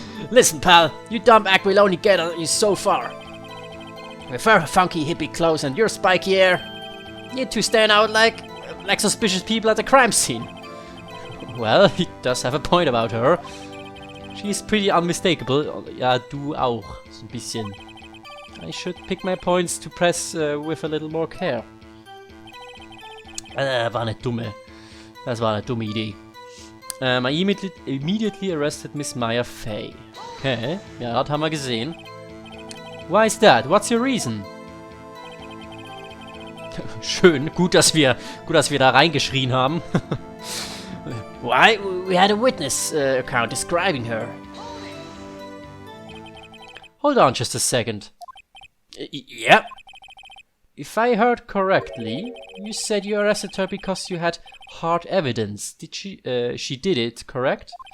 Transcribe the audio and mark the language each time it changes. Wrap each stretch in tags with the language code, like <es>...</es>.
<en>Listen, pal, your dumb act will only get you so far. With her funky hippie clothes and your spiky hair, you 2 stand out like suspicious people at the crime scene. Well, he does have a point about her. She's pretty unmistakable.</en> <de>Ja, du auch, so ein bisschen.</de> <en>I should pick my points to press with a little more care.</en> <de>War eine dumme. Das war eine dumme Idee.</de> <en>I immediately arrested Miss Maya Fey.</en> <de>Okay, ja, das haben wir gesehen.</de> <en>Why is that? What's your reason?</en> <de>Schön, gut, dass wir da reingeschrien haben.</de> <en>Why? We had a witness account describing her. Hold on just a second. Yeah. If I heard correctly, you said you arrested her because you had hard evidence. Did she did it, correct?</en>